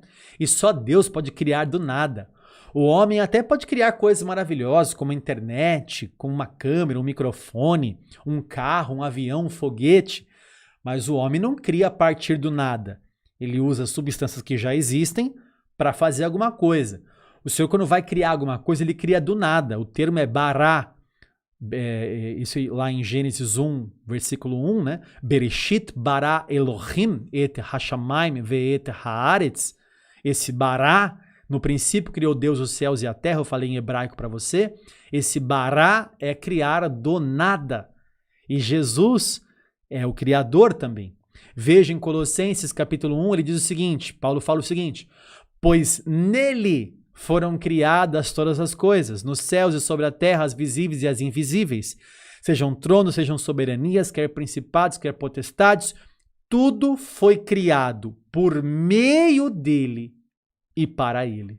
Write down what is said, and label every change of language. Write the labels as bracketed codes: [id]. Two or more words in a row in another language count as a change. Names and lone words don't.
[pt] E só Deus pode criar do nada. O homem até pode criar coisas maravilhosas, como a internet, como uma câmera, um microfone, um carro, um avião, um foguete. Mas o homem não cria a partir do nada. Ele usa substâncias que já existem para fazer alguma coisa. O Senhor, quando vai criar alguma coisa, ele cria do nada. O termo é bará. Isso lá em Gênesis 1, versículo 1, né? [he] בראשית ברא אלהים את השמים ואת הארץ. [pt] Esse bará, no princípio criou Deus os céus e a terra, eu falei em hebraico para você. Esse bará é criar do nada. E Jesus é o Criador também. Veja em Colossenses capítulo 1, ele diz o seguinte, Paulo fala o seguinte, pois nele foram criadas todas as coisas, nos céus e sobre a terra, as visíveis e as invisíveis, sejam tronos, sejam soberanias, quer principados, quer potestades, tudo foi criado por meio dele e para ele.